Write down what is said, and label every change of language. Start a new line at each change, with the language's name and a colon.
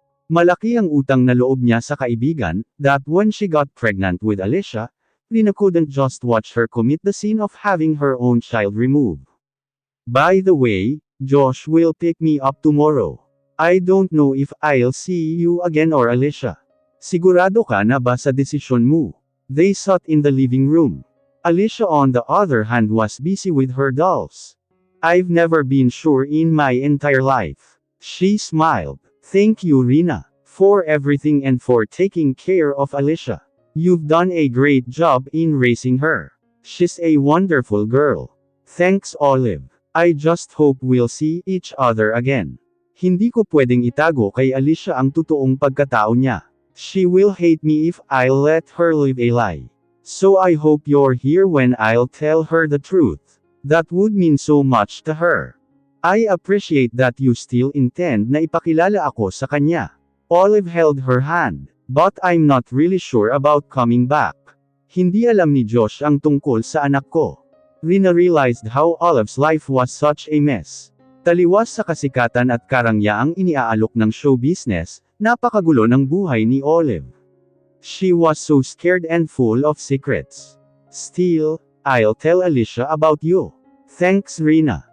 Filipino: Malaki ang utang na loob niya sa kaibigan,
English: that when she got pregnant with Alicia, Rina couldn't just watch her commit the sin of having her own child removed. By the way, Josh will pick me up tomorrow. I don't know if I'll see you again or Alicia.
Filipino: Sigurado ka na ba sa desisyon mo?
English: They sat in the living room. Alicia on the other hand was busy with her dolls. I've never been sure in my entire life. She smiled. Thank you, Rina, for everything and for taking care of Alicia. You've done a great job in raising her. She's a wonderful girl. Thanks, Olive. I just hope we'll see each other again.
Filipino: Hindi ko pwedeng itago kay Alicia ang totoong pagkatao niya.
English: She will hate me if I'll let her live a lie. So I hope you're here when I'll tell her the truth. That would mean so much to her. I appreciate that you still intend
Filipino: na ipakilala ako sa kanya.
English: Olive held her hand, but I'm not really sure about coming back.
Filipino: Hindi alam ni Josh ang tungkol sa anak ko.
English: Rina realized how Olive's life was such a mess.
Filipino: Taliwas sa kasikatan at karangyaang iniaalok ng show business, napakagulo ng buhay ni Olive.
English: She was so scared and full of secrets. Still, I'll tell Alicia about you. Thanks, Rina.